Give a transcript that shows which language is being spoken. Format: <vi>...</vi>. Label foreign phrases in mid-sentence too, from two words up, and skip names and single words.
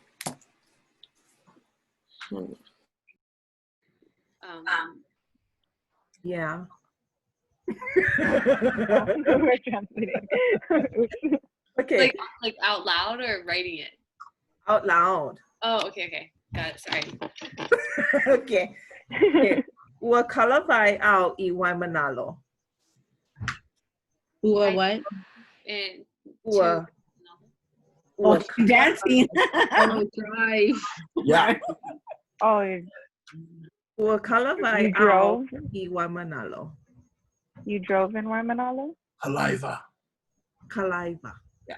<en>Yeah. We're translating. Okay. Like out loud or writing it? Out loud. Oh, okay. Got it. Sorry. Okay.</en> <haw>Ua kalawai au I Waimanalo.</haw> <en>Ua what? And</en> <haw>Ua.</haw> <en>Oh, dancing. Drive. Yeah. Oh.</en> <haw>Ua kalawai</haw> <en>You drove?</en> <haw>au I Waimanalo.</haw> <en>You drove in Waimanalo?</en> <haw>Kalaiva.</haw> <en>Yeah.</en>